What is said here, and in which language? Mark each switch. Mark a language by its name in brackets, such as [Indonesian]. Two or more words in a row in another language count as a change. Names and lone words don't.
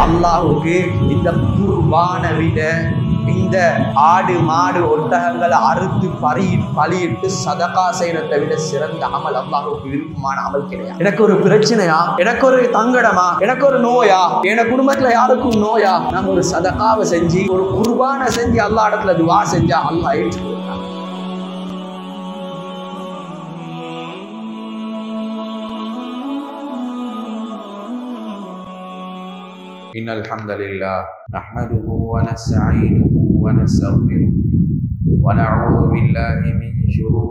[Tamil] அல்லாஹ்வுக்கு இந்த குர்பானை விட, இந்த ஆடு மாடு ஒட்டகங்களை அறுத்து பலியிட்டு சதகா செய்யறதை விட சிறந்த அமல் அல்லாஹ்வுக்கு விருப்பமான அமல் கிடையாது. எனக்கு ஒரு பிரச்சனையா, எனக்கு ஒரு தங்கடமா, எனக்கு ஒரு நோயா, என் குடும்பத்துல யாருக்கும் நோயா, நம்ம ஒரு சதகாவை செஞ்சு ஒரு குர்பானை செஞ்சு அல்லாஹ் இடத்துல துஆ செஞ்சா அல்லாஹ் ஏற்றுக்கொள்றான். [Arabic] إن الحمد لله نحمده ونستعينه ونستغفره ونعوذ بالله من شرور